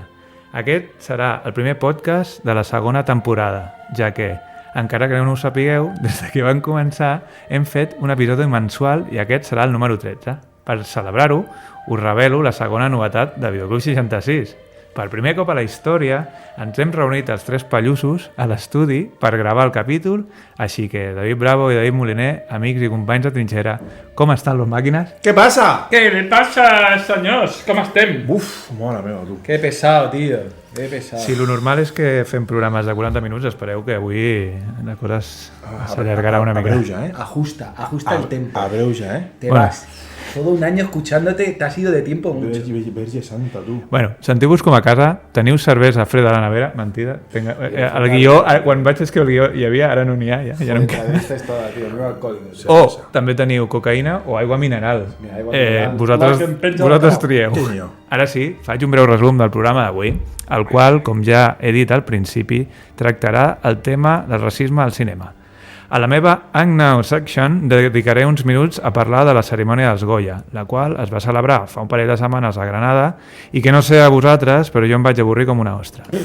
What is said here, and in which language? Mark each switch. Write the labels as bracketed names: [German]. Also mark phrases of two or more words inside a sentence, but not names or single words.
[Catalan] Aquest serà el primer podcast de la segona temporada, ja que, encara que no ho sapigueu, des que vam començar hem fet un episodi mensual i aquest serà el número 13. Per celebrar-ho, us revelo la segona novetat de Videoclub 66. Per primer cop a la història, ens hem reunit els tres pallussos a l'estudi per gravar el capítol, així que David Bravo i David Moliner, amics i companys de trinxera, com estan les màquines? [Spanish] ¿Qué pasa? ¿Qué le pasa, [Catalan] senyors? Com estem? Uf, mare meva, tu. [Spanish] Qué pesado, tío. Qué pesado. [Catalan] Si lo normal és que fem programes de 40 minuts, espereu que avui la cosa s'allargarà una mica. Abreuja, Ajusta el tempo. Abreuja, [Spanish] Te vas. Todo un año escuchándote, te has ido de tiempo mucho. [Catalan] Verge santa, tu. Bueno, sentiu-vos com a casa, teniu cervesa freda a la nevera, mentida. El guió, quan vaig escriure el guió hi havia, ara no n'hi ha, ja no em queda. [Spanish] Esta es toda, tío. No alcohólico. [Catalan] O també teniu cocaïna o aigua mineral. Mira, aigua mineral. Vosaltres trieu. Ara sí, faig un breu resum del programa d'avui, el qual, com ja he dit al principi, tractarà el tema del racisme al cinema. A la meva Hang Now section dedicaré uns minuts a parlar de la cerimònia dels Goya, la qual es va celebrar fa un parell de setmanes a Granada i que no sé a vosaltres, però jo em vaig avorrir com una ostra.